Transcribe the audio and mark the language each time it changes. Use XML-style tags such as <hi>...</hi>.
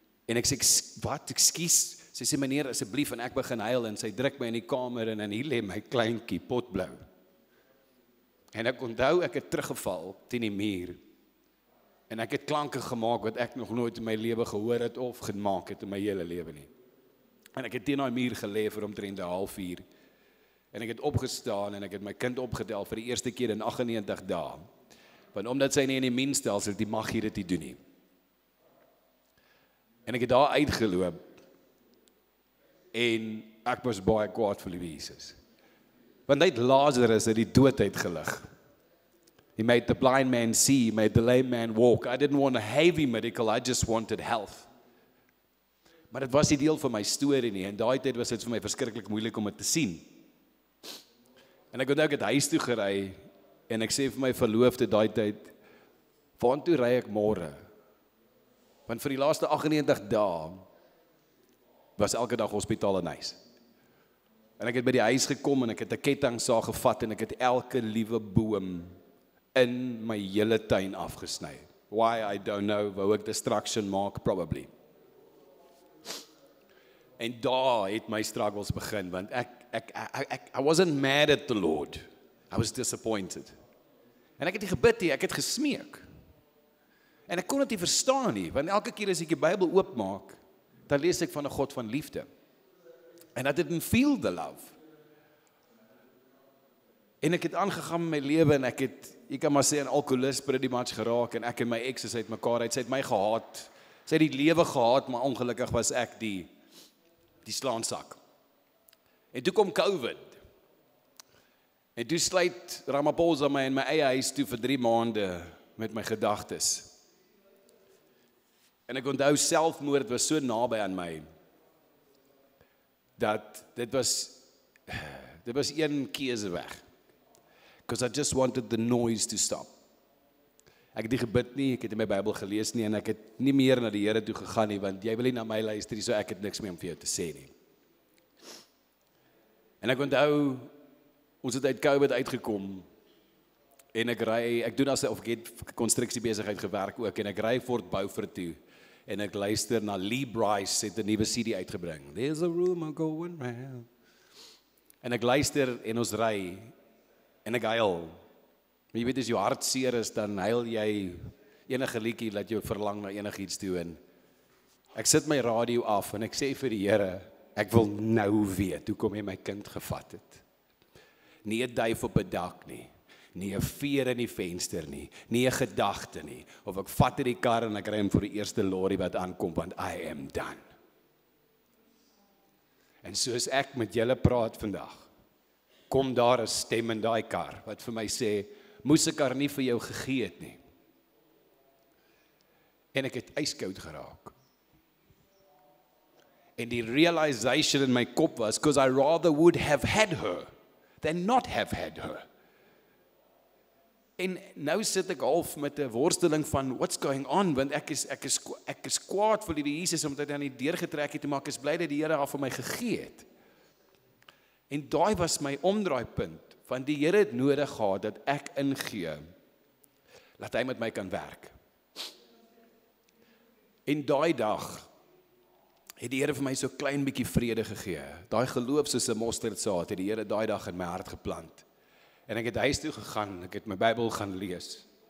<af>En ek sê, wat, ekskuus? Sy sê, meneer, asseblief, en ek begin huil, en sy druk my in die kamer, en hier lê my kleinkie, potblou. En ek onthou, ek het teruggeval teen die muur, en ek het klanke gemaak wat ek nog nooit in my lewe gehoor het of gemaak het in my hele lewe nie. En ek het teen daai muur gelê vir omtrent 'n halfuur. En ek het opgestaan en ek het my kind opgetel vir die eerste keer in 98 dae. Want omdat sy nie in die minstelsel die mag hier dit nie doen nie. En ek het daar uitgeloop en ek was baie kwaad vir Jesus. Want hy het Lazarus uit die dood uitgelig.</af> <en>He made the blind man see, he made the lame man walk. I didn't want a heavy medical, I just wanted health.</en> <af>Maar dit was nie deel van my storie nie, en daai tyd was dit vir my verskriklik moeilik om dit te sien. En ek onthou ek het huis toe gery, en ek sê vir my verloofde daai tyd, waartoe ry ek môre? Want vir die laaste 98 dae, was elke dag hospitaal en huis. En ek het by die huis gekom, en ek het 'n kettingsaag gevat, en ek het elke liewe boom in my hele tuin afgesny.</af> <en>Why, I don't know,</en> <af>wou ek</af> <en>destruction maak, probably.</en> <af>En daar het my struggles begin, want</af> <en>I wasn't mad at the Lord, I was disappointed.</en> <af>En ek het nie gebid nie, ek het gesmeek. En ek kon dit nie verstaan nie, want elke keer as ek die Bybel oopmaak, dan lees ek van 'n God van liefde.</af> <en>And I didn't feel the love.</en> <af>En ek het aangegaan met my lewe en ek het, ek kan maar sê, 'n alkoholist</af> <en>pretty much</en> <af>geraak en ek en my ex is uit mekaar uit. Sy het my gehaat. Sy het die lewe gehaat, maar ongelukkig was ek die slaansak. En toe kom COVID. En toe sluit Ramaphosa my in my eie huis toe vir 3 maande met my gedagtes. En ek onthou selfmoord was so naby aan my, dat dit was een keuse weg.</af> <en>Because I just wanted the noise to stop.</en> <af>Ek het nie gebid nie, ek het in my Bybel gelees nie, en ek het nie meer na die Here toe gegaan nie, want jy wil nie na my luister nie, so ek het niks meer om vir jou te sê nie. En ek onthou, ons het uit COVID uitgekom, en ek doen asof ek het konstruksiebesigheid gewerk ook, en ek ry Fort Beaufort toe, en ek luister na Lee Bryce, het 'n nuwe CD uitgebring.</af> <en>There's a rumor going round.</en> <af>En ek luister, en ons ry, en ek huil. Maar jy weet, as jou hart seer is, dan huil jy enige liedjie, laat jou verlang na enigiets toe, en ek sit my radio af, en ek sê vir die Here, ek wil nou weet, hoekom jy my kind gevat het. Nie 'n duif op 'n dak nie, nie 'n veer in die venster nie, nie 'n gedagte nie, of ek vat hierdie kar en ek ry hom vir die eerste lorry wat aankom, want</af> <en>I am done.</en> <af>En soos ek met julle praat vandag, kom daar 'n stem in daai kar, wat vir my sê, moes ek haar nie vir jou gegee het nie. En ek het yskoud geraak. En die realization in my kop was,</af> <en>because I rather would have had her, than not have had her.</en> <af>En nou sit ek half met 'n worsteling van,</af> <en>what's going on,</en> <af>want ek is kwaad vir die Jesus, omdat hy aan die deur getrek het, maar ek is bly dat die Here haar vir my gegee het. En daai was my omdraaipunt, want die Here het nodig gehad, dat ek ingee, dat hy met my kan werk. En daai dag, het die Here vir my so klein bietjie vrede gegee. Daai geloof soos 'n mosterdsaad, het die Here daai dag in my hart geplant. En ek het huis toe gegaan, ek het my Bybel gaan lees.</af>